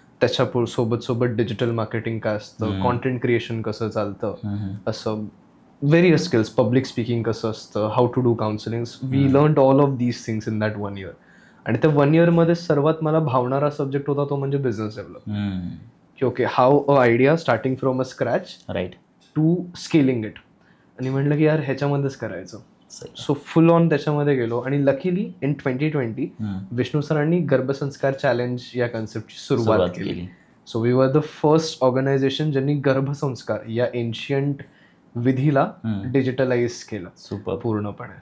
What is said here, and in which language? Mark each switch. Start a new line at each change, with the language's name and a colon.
Marathi: त्याच्या सोबत digital marketing काय असतं, कॉन्टेंट क्रिएशन कसं चालतं, असं व्हेरियस स्किल्स, पब्लिक स्पीकिंग कसं असतं,
English: How to do counselling. We learn all of these things in that 1 year.
Marathi: आणि त्या 1 year मध्ये सर्वात मला भावणारा सब्जेक्ट होता तो म्हणजे बिझनेस डेव्हलपमेंट.
English: की okay, how a idea starting from a scratch right to scaling it.
Marathi: आणि म्हटलं की यार ह्याच्यामध्येच करायचं. सो फुल ऑन त्याच्यामध्ये गेलो. आणि लकीली इन 2020 विष्णू सरांनी गर्भसंस्कार चॅलेंज या कन्सेप्टची सुरुवात केली.
English: so we were the first organisation
Marathi: ज्यांनी गर्भसंस्कार या एन्शियंट विधीला डिजिटलाइज केलं पूर्णपणे.